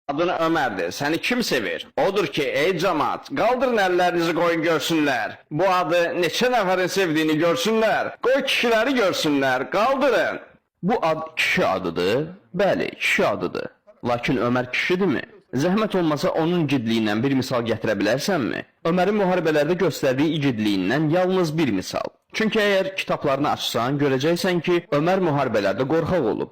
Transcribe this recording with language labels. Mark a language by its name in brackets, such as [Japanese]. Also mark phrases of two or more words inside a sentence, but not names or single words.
[Azerbaijani] Adın Ömer'dir. Seni kim sevir? [Turkish] Odur ki ey cemaat, kaldırın ellerinizi koyun görsünler. [Azerbaijani] Bu adı neçə nəfərin sevdiğini görsünler. [Turkish] Koy kişileri görsünler. [Azerbaijani] Kaldırın. Bu ad kişi adıdır. Bəli, kişi adıdır. Lakin Ömer kişidirmi? Zəhmət olmasa onun igidliyindən bir misal gətirə bilərsənmi? Ömərin müharibələrdə göstərdiyi igidliyindən yalnız bir misal. Çünki əgər kitablarını açsan, görəcəksən ki, Ömər müharibələrdə qorxaq olub.